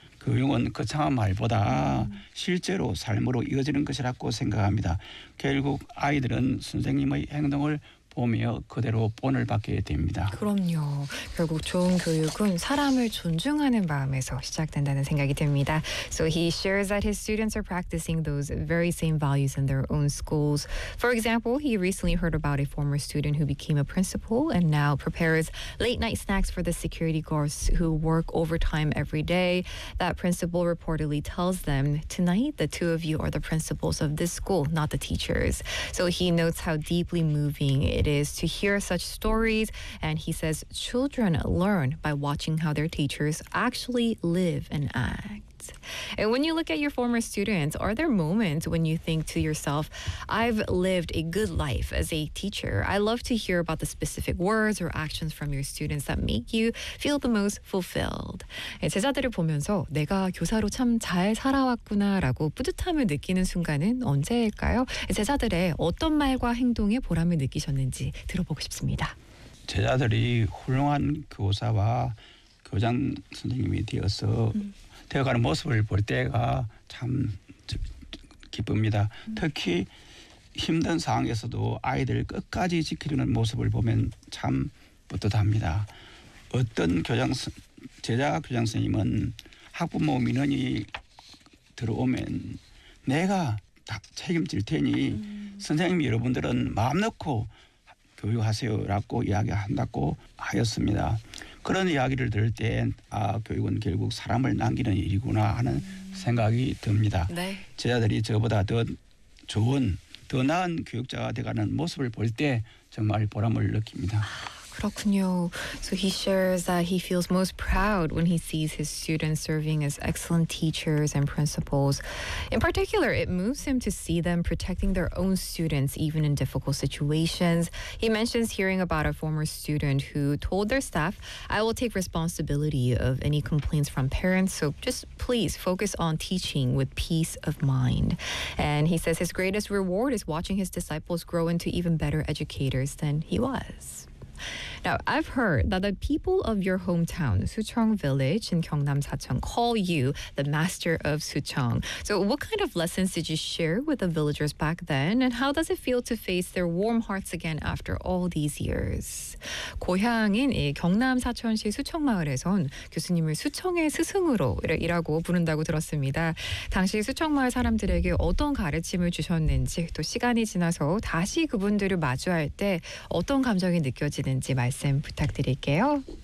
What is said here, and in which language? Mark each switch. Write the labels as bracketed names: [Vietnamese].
[Korean] 그 용은 거창한 말보다 실제로 삶으로 이어지는 것이라고 생각합니다. 결국 아이들은 선생님의 행동을 보며 그대로 본을 받게 됩니다. 그럼요. 결국 좋은 교육은 사람을 존중하는 마음에서 시작된다는 생각이 듭니다. [English] So he shares that his students are practicing those very same values in their own schools. For example, he recently heard about a former student who became a principal and now prepares late night snacks for the security guards who work overtime every day. That principal reportedly tells them, tonight the two of you are the principals of this school, not the teachers. So he notes how deeply moving it is to hear such stories, and he says children learn by watching how their teachers actually live and act. And when you look at your former students, are there moments when you think to yourself, I've lived a good life as a teacher? I love to hear about the specific words or actions from your students that make you feel the most fulfilled. [Korean] 제자들을 보면서 내가 교사로 참 잘 살아왔구나라고 뿌듯함을 느끼는 순간은 언제일까요? 제자들의 어떤 말과 행동에 보람을 느끼셨는지 들어보고 싶습니다. 제자들이 훌륭한 교사와 교장 선생님이 되어서 되어가는 모습을 볼 때가 참 기쁩니다. 특히 힘든 상황에서도 아이들을 끝까지 지키려는 모습을 보면 참 뿌듯합니다. 어떤 제자 교장 선생님은 학부모 민원이 들어오면 내가 다 책임질 테니 선생님 여러분들은 마음 놓고 교육하세요라고 이야기한다고 하였습니다. 그런 이야기를 들을 때 아, 교육은 결국 사람을 남기는 일이구나 하는 생각이 듭니다. 네. 제자들이 저보다 더 좋은, 더 나은 교육자가 되어가는 모습을 볼 때 정말 보람을 느낍니다. [English] So he shares that he feels most proud when he sees his students serving as excellent teachers and principals. In particular, it moves him to see them protecting their own students even in difficult situations. He mentions hearing about a former student who told their staff, I will take responsibility of any complaints from parents, so just please focus on teaching with peace of mind. And he says his greatest reward is watching his disciples grow into even better educators than he was. Now, I've heard that the people of your hometown, Sucheong Village in Gyeongnam Sacheong, call you the master of Sucheong. So what kind of lessons did you share with the villagers back then? And how does it feel to face their warm hearts again after all these years? [Korean] 고향인 이 경남 사천시 수청마을에선 교수님을 수청의 스승으로 이라고 부른다고 들었습니다. 당시 수청마을 사람들에게 어떤 가르침을 주셨는지 또 시간이 지나서 다시 그분들을 마주할 때 어떤 감정이 느껴지는지 말씀 부탁드릴게요.